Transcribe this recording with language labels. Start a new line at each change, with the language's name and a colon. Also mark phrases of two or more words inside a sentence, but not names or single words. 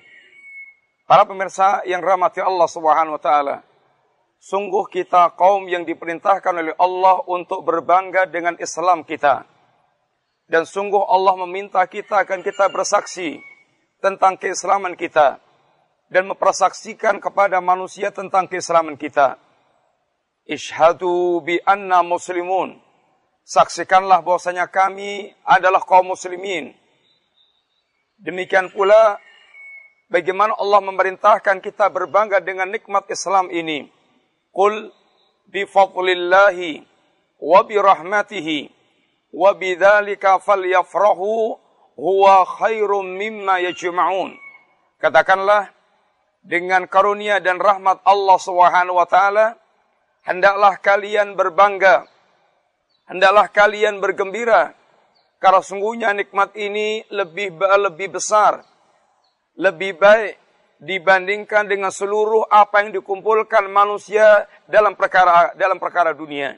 Indonesian: Para pemirsa yang rahmati Allah
Arabic: سبحانه وتعالى,
Indonesian: sungguh kita kaum yang diperintahkan oleh Allah untuk berbangga dengan Islam kita. Dan sungguh Allah meminta kita akan kita bersaksi tentang keislaman kita dan mempersaksikan kepada manusia tentang keislaman kita.
Arabic: اشهدوا بأنا مسلمون.
Indonesian: Saksikanlah bahwasanya kami adalah kaum muslimin. Demikian pula bagaimana Allah memerintahkan kita berbangga dengan nikmat Islam ini.
Arabic: قل بفضل الله وبرحمته وبذلك فليفرحوا هو خير مما يجمعون.
Indonesian: Katakanlah, dengan karunia dan rahmat Allah
Arabic: سبحانه وتعالى,
Indonesian: hendaklah kalian berbangga, hendaklah kalian bergembira, karena sungguhnya nikmat ini lebih besar, lebih baik dibandingkan dengan seluruh apa yang dikumpulkan manusia dalam perkara dunia.